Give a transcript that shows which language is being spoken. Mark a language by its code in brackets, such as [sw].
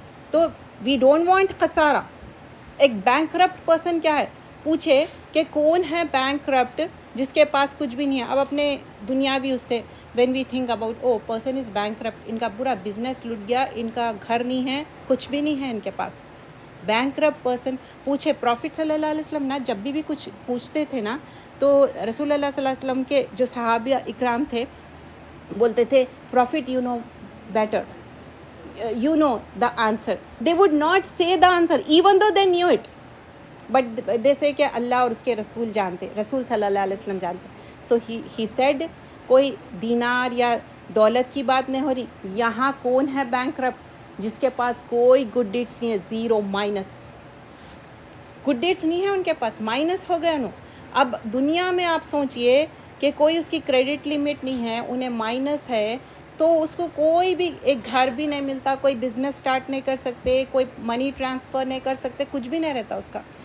[en] تو we don't want [ur] خسارہ. ایک بینک کرپٹ پرسن کیا ہے؟ پوچھے کہ کون ہے بینک کرپٹ جس کے پاس کچھ بھی نہیں ہے. اب اپنے دنیاوی اس سے [en] when we think about a person is bankrupt, [ur] ان کا پورا بزنس لٹ گیا، ان کا گھر نہیں ہے، کچھ بھی نہیں ہے ان کے پاس. بینک کرپٹ پرسن پوچھے. پروفٹ صلی اللہ علیہ وسلم نا جب بھی کچھ پوچھتے تھے نا تو رسول اللہ صلی اللہ علیہ وسلم کے جو صحابہ اکرام تھے بولتے تھے [en] Prophet you know better, you know the answer. They would not say the answer even though they knew it, but they say [ur] کہ اللہ اور اس کے رسول جانتے، رسول صلی اللہ علیہ وسلم جانتے. [en] So he said [ur] کوئی دینار یا دولت کی بات نہیں ہو رہی. یہاں کون ہے بینک کرپٹ جس کے پاس کوئی گڈ ڈیڈس نہیں ہے؟ Zero, minus. گڈ ڈیڈس نہیں ہے ان کے پاس، مائنس ہو گئے انہوں. اب دنیا میں آپ سوچئے کہ کوئی اس کی کریڈٹ لمٹ نہیں ہے، انہیں مائنس ہے، تو اس کو کوئی بھی ایک گھر بھی نہیں ملتا، کوئی بزنس سٹارٹ نہیں کر سکتے، کوئی منی ٹرانسفر نہیں کر سکتے، کچھ بھی نہیں رہتا اس کا.